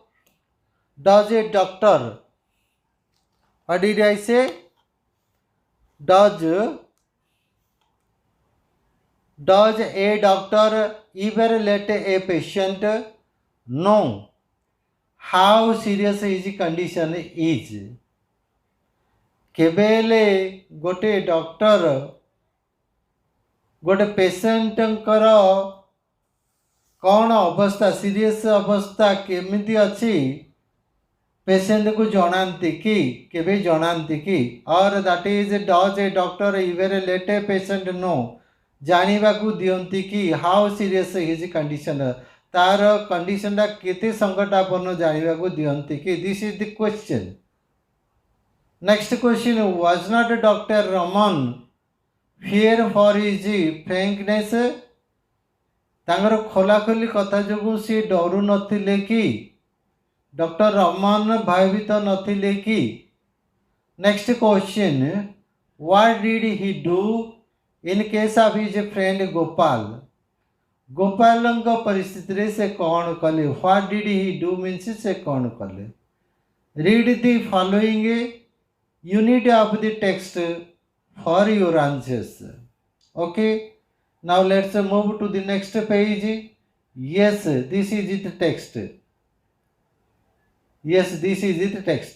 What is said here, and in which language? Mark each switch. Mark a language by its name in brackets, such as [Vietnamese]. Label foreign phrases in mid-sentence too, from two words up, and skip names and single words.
[English] Does a doctor, what did I say? Does a doctor ever let a patient know how serious his condition is? [Odia] କେବେ ହେଲେ ଗୋଟେ ଡକ୍ଟର ଗୋଟେ ପେସେଣ୍ଟଙ୍କର କ'ଣ ଅବସ୍ଥା, ସିରିୟସ୍ ଅବସ୍ଥା କେମିତି ଅଛି ପେସେଣ୍ଟକୁ ଜଣାନ୍ତି କି? କେବେ ଜଣାନ୍ତି କି? [English] Or that is, does a doctor even let a patient know, [Odia] ଜାଣିବାକୁ ଦିଅନ୍ତି କି [English] how serious his condition, [Odia] ତାର କଣ୍ଡିସନଟା କେତେ ସଙ୍କଟାପନ୍ନ ଜାଣିବାକୁ ଦିଅନ୍ତି କି? [English] This is the question. Next question, was not Dr. Raman fear for his frankness? [Odia] ତାଙ୍କର ଖୋଲାଖୋଲି କଥା ଯୋଗୁଁ ସିଏ ଡରୁ ନଥିଲେ କି? ଡକ୍ଟର ରମନ ଭୟଭୀତ ନଥିଲେ କି? [English] Next question, what did he do in case of his friend Gopal? [Odia] ଗୋପାଳଙ୍କ ପରିସ୍ଥିତିରେ ସେ କ'ଣ କଲେ? [English] What did he do means [Odia] ସେ କ'ଣ କଲେ? [English] Read the following unit of the text for your answers. Okay, now let's move to the next page. Yes, this is the text. Yes, this is the text.